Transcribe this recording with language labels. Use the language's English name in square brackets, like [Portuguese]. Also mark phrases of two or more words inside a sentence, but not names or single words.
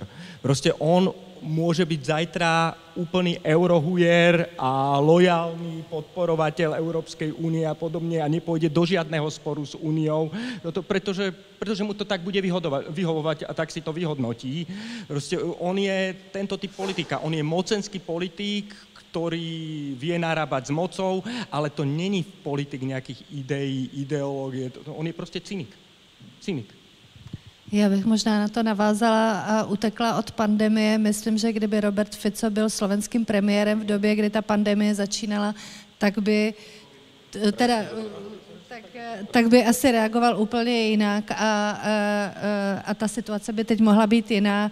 [Slovak] Proste on môže byť zajtra úplný eurohujer a lojálny podporovateľ Európskej únie a podobne a nepôjde do žiadneho sporu s úniou, pretože mu to tak bude vyhovovať a tak si to vyhodnotí. Proste on je tento typ politika, on je mocenský politík, ktorý vie narábať s mocou, ale to není politik nejakých ideí, ideológie, on je proste cynik. [Czech] Já bych možná na to navázala a utekla od pandemie. Myslím, že kdyby Robert Fico byl slovenským premiérem v době, kdy ta pandemie začínala, tak by asi reagoval úplně jinak a ta situace by teď mohla být jiná.